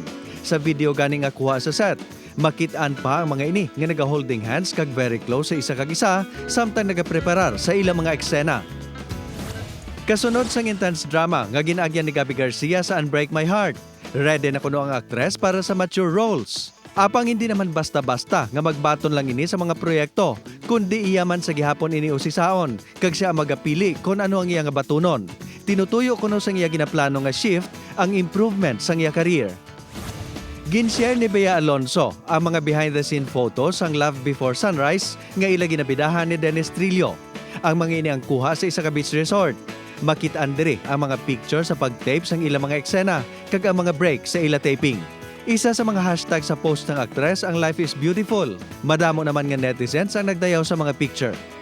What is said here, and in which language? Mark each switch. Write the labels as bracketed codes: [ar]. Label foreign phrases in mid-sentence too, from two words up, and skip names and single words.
[hil] Sa video ganing nga kuha sa set, makitaan pa ang mga ini nga naga-holding hands kag [en] very close [hil] sa isa kag isa samtang naga-preparar sa ilang mga eksena. Kasunod sang [en] intense drama [hil] nga ginaagyan ni Gabby Garcia sa Unbreak My Heart. Ready na kuno ang aktres para sa [en] mature roles. [hil] Apang hindi naman basta-basta nga magbaton lang ini sa mga proyekto, kundi iyaman sa gihapon ini usisaon, kag siya magapili kung ano ang iya nga batunon. Tinutuyo kuno sang iya ginaplano nga shift ang improvement sang iya career. Ginshare ni Bea Alonso ang mga [en] behind-the-scene photos [hil] sang Love Before Sunrise nga ila ginabidahan ni Dennis Trillo. Ang mga ini ang kuha sa isa ka beach resort. Makitaan diri ang mga picture sa pag-tape sang ilang mga eksena kag ang mga break sa ila taping. Isa sa mga hashtag sa post ng aktres ang Life is Beautiful. Madamo naman nga netizens ang nagdayaw sa mga picture.